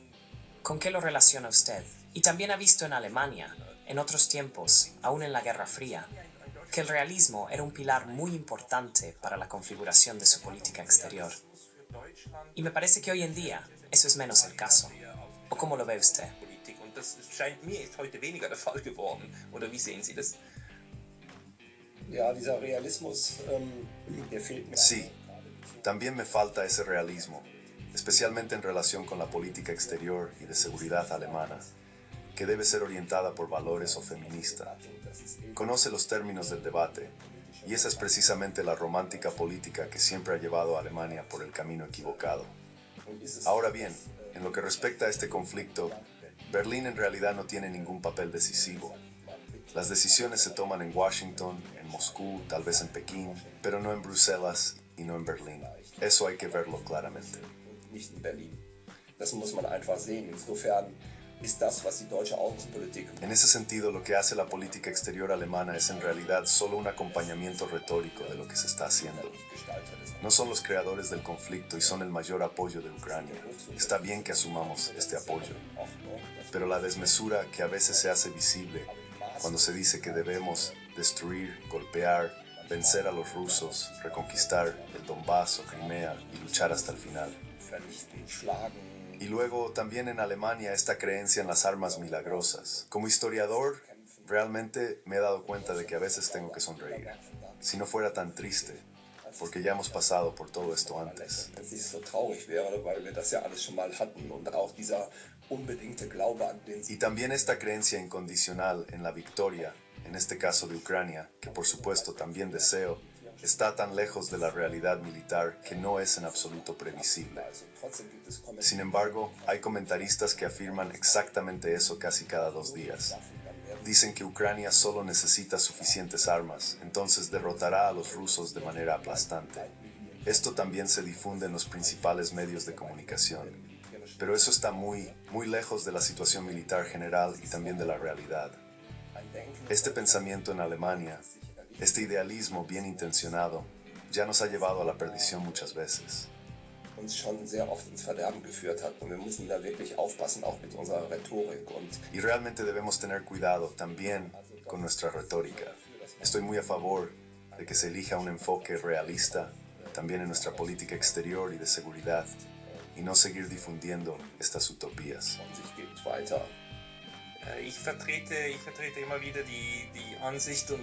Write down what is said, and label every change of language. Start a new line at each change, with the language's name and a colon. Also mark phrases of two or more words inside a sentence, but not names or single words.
Spanish: ¿Con qué lo relaciona usted Y también ha visto en Alemania, en otros tiempos, aún en la Guerra Fría, que el realismo era un pilar muy importante para la configuración de su política exterior. Y me parece que hoy en día eso es menos el caso. ¿O cómo lo ve usted?
German: Und das scheint mir ist heute weniger der Fall geworden. Oder wie sehen Sie das? Ja, dieser Realismus, der fehlt mir.
Spanish: Sí, también me falta ese realismo, especialmente en relación con la política exterior y de seguridad alemana, que debe ser orientada por valores o feminista. Conoce los términos del debate, y esa es precisamente la romántica política que siempre ha llevado a Alemania por el camino equivocado. Ahora bien, en lo que respecta a este conflicto, Berlín en realidad no tiene ningún papel decisivo. Las decisiones se toman en Washington, en Moscú, tal vez en Pekín, pero no en Bruselas y no en Berlín. Eso hay que verlo claramente.
German: Nicht in Berlin. Das muss man einfach sehen. Insofern ist das, was die deutsche Außenpolitik
Spanish: En ese sentido, lo que hace la política exterior alemana es en realidad solo un acompañamiento retórico de lo que se está haciendo. No son los creadores del conflicto y son el mayor apoyo de Ucrania. Está bien que asumamos este apoyo, pero la desmesura que a veces se hace visible cuando se dice que debemos destruir, golpear, vencer a los rusos, reconquistar el Donbass o Crimea y luchar hasta el final.
German: vernichten, schlagen.
Spanish: Y luego también en Alemania esta creencia en las armas milagrosas. Como historiador, realmente me he dado cuenta de que a veces tengo que sonreír. Si no fuera tan triste, porque ya hemos pasado por todo esto antes.
German: Wenn es nicht so traurig wäre, weil wir das ja alles schon mal hatten und auch dieser unbedingte Glaube an den
Spanish: Y también esta creencia incondicional en la victoria, en este caso de Ucrania, que por supuesto también deseo, está tan lejos de la realidad militar que no es en absoluto previsible.
German: Trotzdem gibt es
Spanish: Sin embargo, hay comentaristas que afirman exactamente eso casi cada 2 días. Dicen que Ucrania solo necesita suficientes armas, entonces derrotará a los rusos de manera aplastante. Esto también se difunde en los principales medios de comunicación. Pero eso está muy lejos de la situación militar general y también de la realidad. Este pensamiento en Alemania, este idealismo bien intencionado, ya nos ha llevado a la perdición muchas veces.
German: uns schon sehr oft ins Verderben geführt hat. Und wir müssen da wirklich aufpassen, auch mit unserer Rhetorik. Und
Spanish: Y realmente debemos tener cuidado también con nuestra retórica. Estoy muy a favor de que se elija un enfoque realista también en nuestra política exterior y de seguridad y no seguir difundiendo estas utopías.
German: sich geht weiter. Ich vertrete immer wieder die Ansicht und